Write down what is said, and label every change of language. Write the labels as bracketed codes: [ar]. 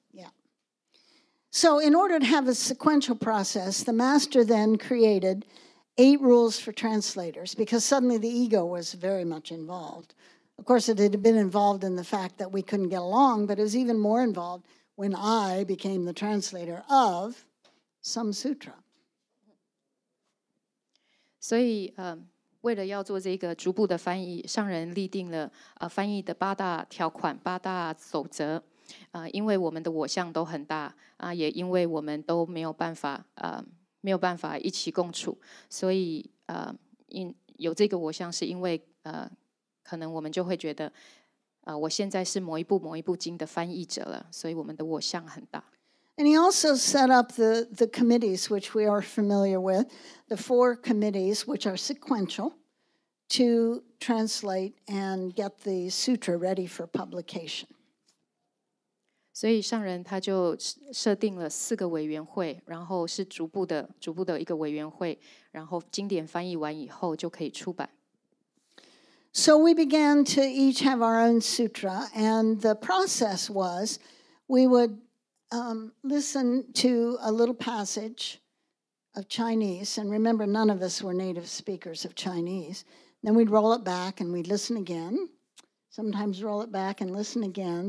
[en] Yeah. So in order to have a sequential process, the master then created 8 rules for translators because suddenly the ego was very much involved. Of course, it had been involved in the fact that we couldn't get along, but it was even more involved when I became the translator of some sutra. [zh] 所以为了要做这个逐步的翻译，上人立定了翻译的8大条款、8大守则。因为我们的我相都很大也因为我们都没有办法没有办法一起共处，所以有这个我相是因为可能我们就会觉得我现在是某一部经的翻译者了，所以我们的我相很大。 [en] And he also set up the committees, which we are familiar with, the 4 committees, which are sequential, to translate and get the sutra ready for publication. [zh] 所以上人他就设定了4个委员会，然后是逐步的一个委员会，然后经典翻译完以后就可以出版。 [en] So we began to each have our own sutra, and the process was we would listen to a little passage of Chinese, and remember, none of us were native speakers of Chinese. Then we'd roll it back and we'd listen again. Sometimes roll it back and listen again.